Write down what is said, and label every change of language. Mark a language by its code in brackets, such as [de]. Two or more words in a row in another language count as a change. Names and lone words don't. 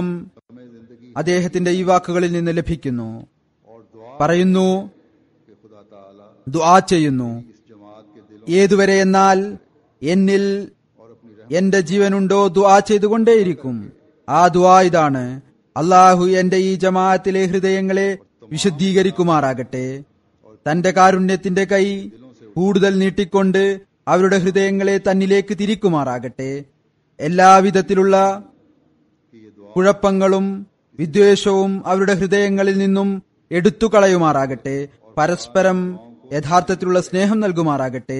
[ur] हमें जिंदगी [ml] അദ്ദേഹത്തിന്റെ ഈ വാക്കുകളിൽ നിന്ന് ലഭിക്കുന്നു. [ur] और दुआ [ml] പറയുന്നു, [ur] के खुदा ताला [ml] ദുആ ചെയ്യുന്നു. [ur] इस जमात के दिलों [ml] ഏതുവരെ എന്നാൽ എന്നിൽ [ur] और अपनी [ml] എന്റെ ജീവനുണ്ടോ ദുആ ചെയ്തുകൊണ്ടേയിരിക്കും. ആ ദുആ ഇതാണ്: അള്ളാഹു എന്റെ ഈ ജമാഅത്തിലെ ഹൃദയങ്ങളെ വിശുദ്ധീകരിക്കുമാറാകട്ടെ, തന്റെ കാരുണ്യത്തിന്റെ കൈ കൂടുതൽ നീട്ടിക്കൊണ്ട് അവരുടെ ഹൃദയങ്ങളെ തന്നിലേക്ക് തിരിക്കുമാറാകട്ടെ, എല്ലാവിധത്തിലുള്ള കുഴപ്പങ്ങളും വിദ്വേഷവും അവരുടെ ഹൃദയങ്ങളിൽ നിന്നും എടുത്തുകളയുമാറാകട്ടെ, പരസ്പരം യഥാർത്ഥത്തിലുള്ള സ്നേഹം നൽകുമാറാകട്ടെ.